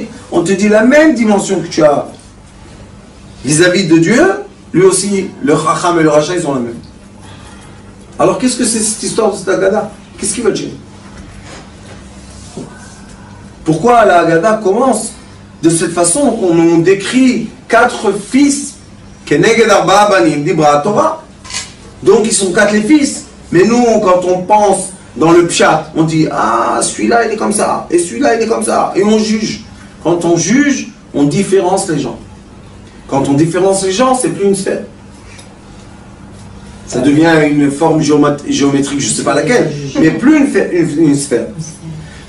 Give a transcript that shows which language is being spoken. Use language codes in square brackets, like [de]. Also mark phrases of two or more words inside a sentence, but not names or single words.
[fr] On te dit la même dimension que tu as vis-à-vis de Dieu, lui aussi, le Chacham et le Racha, ils ont la même. Alors qu'est-ce que c'est cette histoire de cette Haggadah? Qu'est-ce qu'il veut dire? Pourquoi la Haggadah commence de cette façon qu'on nous décrit 4 fils, [he] כנגד ארבעה בנים דיברה תורה. [fr] Donc ils sont 4 les fils. Mais nous, quand on pense dans le pshat, on dit, ah, celui-là il est comme ça, et celui-là il est comme ça, et on juge. Quand on juge, on différence les gens. Quand on différence les gens, c'est plus une sphère. Ça devient une forme géométrique, je ne sais pas laquelle, mais plus une sphère.